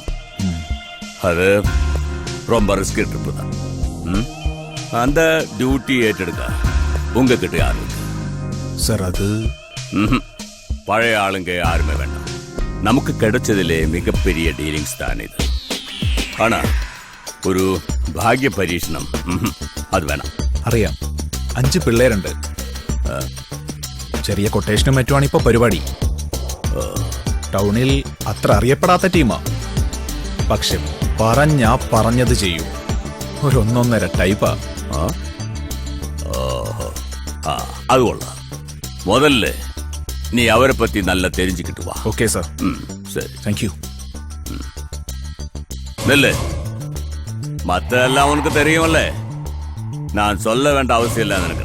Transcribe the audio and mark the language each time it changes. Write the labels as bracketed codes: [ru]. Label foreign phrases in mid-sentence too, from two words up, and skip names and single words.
[ta] அது ரொம்ப ரிஸ்க் ட்ரிப்பு தான். அந்த டியூட்டி ஏற்றெடுக்க உங்ககிட்ட யாரு சார்? அது பழைய ஆளுங்க யாருமே வேண்டாம். நமக்கு கிடைச்சதிலே மிகப்பெரிய டீலிங்ஸ் தான் இது. [ml] ஆனா ഒരു ഭാഗ്യ പരീക്ഷണം അത് വേണം. അറിയാം, 5 പിള്ളേരുണ്ട്. ചെറിയ കൊട്ടേഷനും മറ്റുമാണ് ഇപ്പൊ പരിപാടി. ടൗണിൽ അത്ര അറിയപ്പെടാത്ത ടീമാ. പക്ഷെ പറഞ്ഞത് ചെയ്യൂ. ഒരു 1.5 ടൈപ്പാ. അത് കൊള്ളാം. [ta] முதல்ல நீ அவரை பத்தி நல்லா தெரிஞ்சுக்கிட்டு வா. ஓகே சார். சரி, தேங்க்யூ. நெல்லு, மத்த எல்லாம் உனக்கு தெரியும்ல. நான் சொல்ல வேண்டிய அவசியம் இல்லைன்னு நினைக்கிறேன்.